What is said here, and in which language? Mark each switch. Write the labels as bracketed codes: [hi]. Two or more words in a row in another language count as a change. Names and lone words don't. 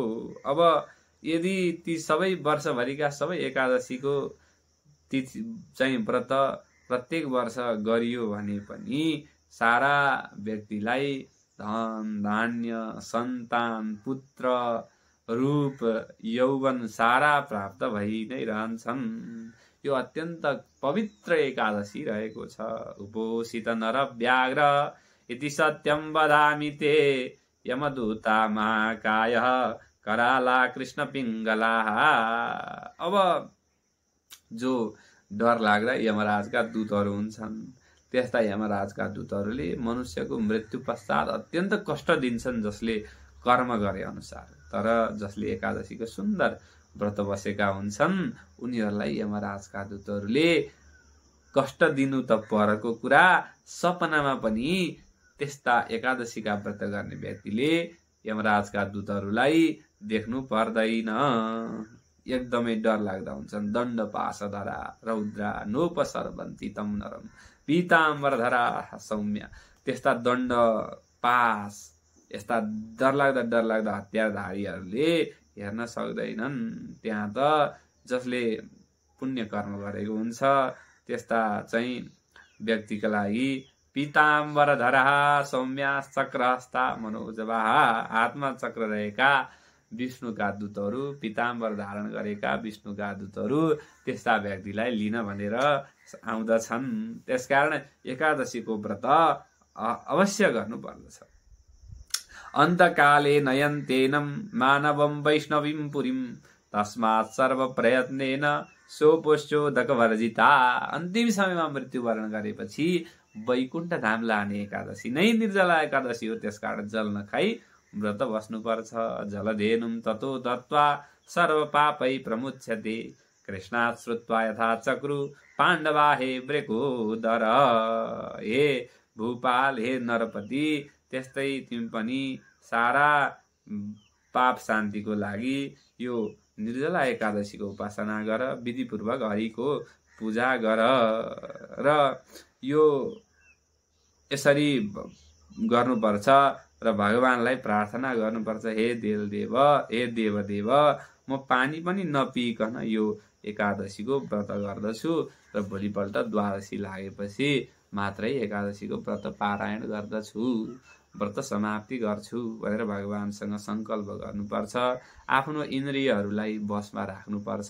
[ne] अब यदि ती सबै वर्षभरिका सबै एकादशीको तिथि चाहिँ व्रत प्रत्येक वर्ष गरियो भने पनि सारा व्यक्तिलाई धन धान्य सन्तान पुत्र रूप यौवन सारा प्राप्त भइ नै रहन्छन्। यो अत्यन्त पवित्र एकादशी रहेको छ। [sa] उपोषित नर व्याघ्र इति सत्यम वदामि ते यमदूता महाकाय कराला कृष्ण पिङ्गला। [ne] अब जो डर लाग्दा यमराजका दूतहरू हुन्छन्, त्यस्ता यमराजका दूतहरूले मनुष्यको मृत्यु पश्चात अत्यन्त कष्ट दिन्छन् जसले कर्म गरे अनुसार। तर जसले एकादशीको सुन्दर व्रत बसेका हुन्छन् उनीहरूलाई यमराजका दूतहरूले कष्ट दिनु त परको कुरा, सपनामा पनि त्यस्ता एकादशीका व्रत गर्ने व्यक्तिले यमराजका दूतहरूलाई देख्नु पर्दैन। एकदमै डर लाग्दा हुन्छन्। [sa] दण्ड पाशधरा रौद्रा नोपसर्वन्ति तम नरम पीताम्बरधरा सौम्य। [ne] त्यस्ता दण्ड पास यस्ता डरलाग्दा हतियारधारीहरूले हेर्न सक्दैनन्। त्यहाँ त जसले पुण्य कर्म गरेको हुन्छ त्यस्ता चाहिँ व्यक्तिका लागि [sa] पीताम्बरधरा सौम्या चक्रहस्ता मनोजवाहा। [ne] हातमा चक्र रहेका विष्णुका दूतहरू, पीताम्बर धारण गरेका विष्णुका दूतहरू त्यस्ता व्यक्तिलाई लिन भनेर आउँदछन्। त्यसकारण एकादशीको व्रत अवश्य गर्नुपर्दछ। [sa] अन्तकाले नयन्तेनं मानवं वैष्णवीं पुरीं तस्मात् सर्व प्रयत्नेन सोपोष्योदकवर्जिता। [ne] अन्तिम समयमा मृत्युवरण गरेपछि वैकुण्ठ धाम लाने एकादशी नै निर्जला एकादशी हो। त्यसकारण जल नखाई व्रत बस्नुपर्छ। [sa] जलधेनुं ततो दत्त्वा सर्व पापै प्रमुच्यते कृष्णात् श्रुत्वा यथा चक्रु पाण्डवा हे वृकोदर। [ne] हे भूपाल, हे नरपति, त्यस्तै तिमी पनि सारा पाप शान्तिको लागि यो निर्जला एकादशीको उपासना गर, विधिपूर्वक हरिको पूजा गर र यो यसरी गर्नुपर्छ र भगवानलाई प्रार्थना गर्नुपर्छ। हे देवदेव, हे देवदेव, म पानी पनि नपिइकन यो एकादशीको व्रत गर्दछु र भोलिपल्ट द्वादशी लागेपछि मात्रै एकादशीको व्रत पारायण गर्दछु, व्रत समाप्ति गर्छु भनेर भगवानसँग सङ्कल्प गर्नुपर्छ। आफ्नो इन्द्रियहरूलाई बसमा राख्नुपर्छ।